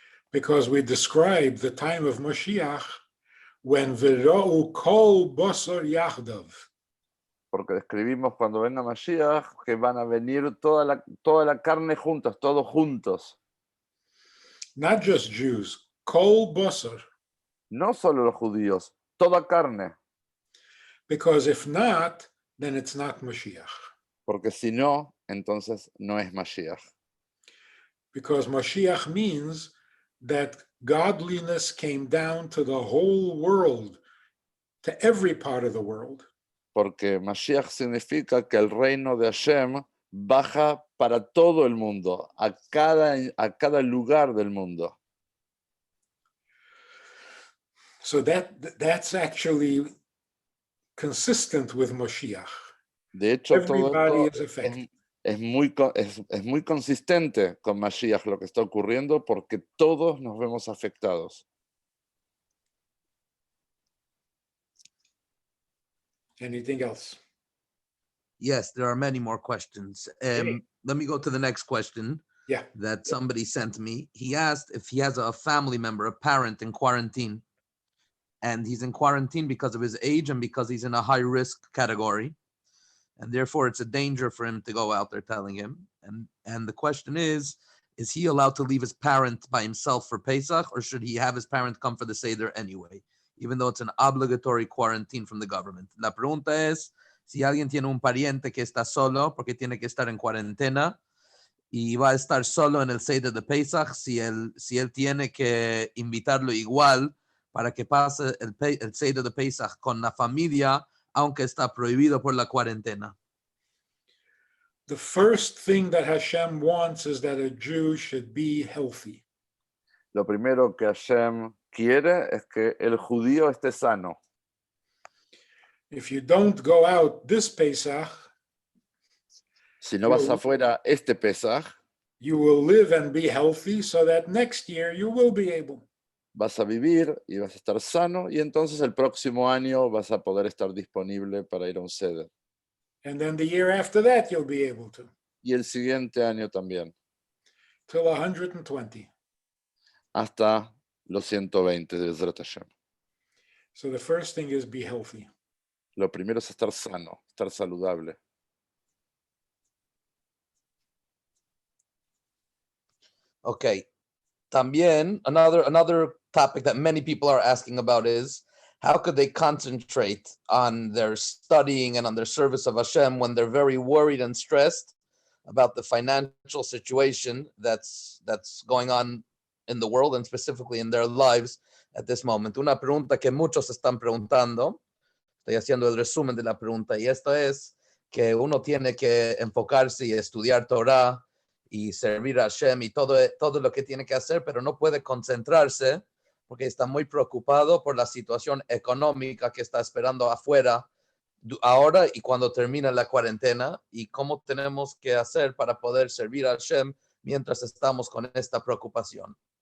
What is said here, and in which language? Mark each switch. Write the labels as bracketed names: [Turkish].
[English] Because we describe the time of Mashiach when [Hebrew] V'ro'u kol basar yachdav. [Spanish] Porque describimos cuando venga Mashiach que van a venir toda la carne juntos, todos juntos. [English] Not just Jews, [Hebrew] kol basar. [Spanish] No solo los judíos, toda carne. [English] Because if not, then it's not Mashiach. [Spanish] Porque si no, entonces no es Mashiach. [English] Because Mashiach means that godliness came down to the whole world, to every part of the world. [Spanish] Porque Mashiach significa que el reino de Hashem baja para todo el mundo, a cada lugar del mundo. [English] So that's actually consistent with Mashiach. [Spanish] De hecho, [English] Everybody is [Spanish] todo [English] affected. [Spanish] es muy consistente con Mashiach lo que está ocurriendo porque todos nos vemos afectados. [English] Anything else? Yes, there are many more questions. Let me go to the next question. Yeah. That somebody sent me. He asked if he has a family member, a parent in quarantine, and he's in quarantine because of his age and because he's in a high risk category, and therefore it's a danger for him to go out there, telling him. And the question is he allowed to leave his parent by himself for Pesach, or should he have his parent come for the Seder anyway, even though it's an obligatory quarantine from the government? [Spanish] La pregunta es si alguien tiene un pariente que está solo porque tiene que estar en cuarentena y va a estar solo en el Seder de Pesach, si él tiene que invitarlo igual para que pase el Seder de Pesach con la familia, aunque está prohibido por la cuarentena. [English] The first thing that Hashem wants is that a Jew should be healthy. [Spanish] Lo primero que Hashem quiere es que el judío esté sano. [English] If you don't go out this Pesach, [Spanish] Si no vas Yo- afuera este Pesaj, [English] you will live and be healthy so that next year you will be able. [Spanish] vas a vivir y vas a estar sano y entonces el próximo año vas a poder estar disponible para ir a un seder. [English] And then the year after that, you'll be able to, [Spanish] Y el siguiente año también, [English] till 120. [Spanish] hasta los 120 de Bezrat Hashem. [English] So the first thing is be healthy. [Spanish] Lo primero es estar sano, estar saludable. [English] Okay. [Spanish] También, [English] another topic that many people are asking about is how could they concentrate on their studying and on their service of Hashem when they're very worried and stressed about the financial situation that's going on in the world and specifically in their lives at this moment. [Spanish] Una pregunta que muchos están preguntando, estoy haciendo el resumen de la pregunta, y esto es que uno tiene que enfocarse y estudiar Torah y servir a Hashem y todo lo que tiene que hacer, pero no puede concentrarse porque está muy preocupado por la situación económica que está esperando afuera ahora y cuando termina la cuarentena, y cómo tenemos que hacer para poder servir a Hashem mientras estamos con esta preocupación.